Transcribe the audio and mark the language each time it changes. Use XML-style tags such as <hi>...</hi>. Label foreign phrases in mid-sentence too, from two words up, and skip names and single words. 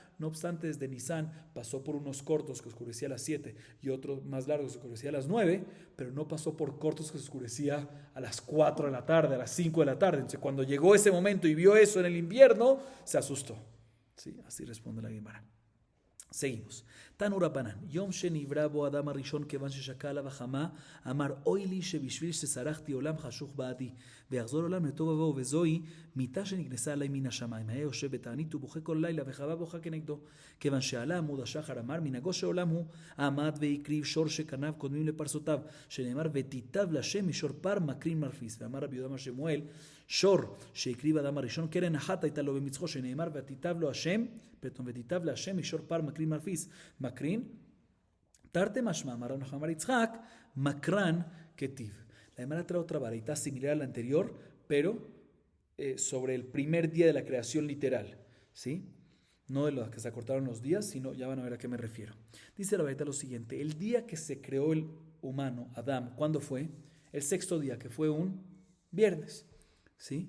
<es>No obstante, desde Nisan pasó por unos cortos que oscurecía a las 7 y otros más largos que oscurecía a las 9, pero no pasó por cortos que se oscurecía a las 4 de la tarde, a las 5 de la tarde. Entonces, cuando llegó ese momento y vio eso en el invierno, se asustó. ¿Sí? Así responde la Gemara. Seguimos.</es> <he>תנו רבנן יום שנברא בו אדם הראשון כיון ששקעה עליו החמה אמר אוי לי שבשביל שסרחתי עולם חשוך בעדי ויחזור עולם לתוהו ובוהו וזו מיתה שנכנסה עליי מן השמיים, היה יושב בתענית ובוכה כל לילה וחווה בוכה כנגדו. כיוון שעלה עמוד השחר אמר, מנהגו של עולם הוא, עמד והקריב שור שכניו קודמים לפרסותיו, שנאמר ותיטב להשם משור פר מקרין מרפיס. ואמר רבי יהודה בר שמואל, שור שהקריב אדם הראשון קרן אחת הייתה לו במצחו, שנאמר ותיטב להשם משור פר מקרין מרפיס. מקרין,</he> <arc>תרתי משמע,</arc> <he>אמר רבי נחמן בר יצחק,</he> <arc>מקרן כתיב.</arc> <es>La Gemara trae otra varita similar a la anterior, pero sobre el primer día de la creación literal, ¿sí? No de los que se acortaron los días, sino ya van a ver a qué me refiero. Dice la varita lo siguiente: el día que se creó el humano, Adán, ¿cuándo fue? El 6º día, que fue un viernes, ¿sí?</es>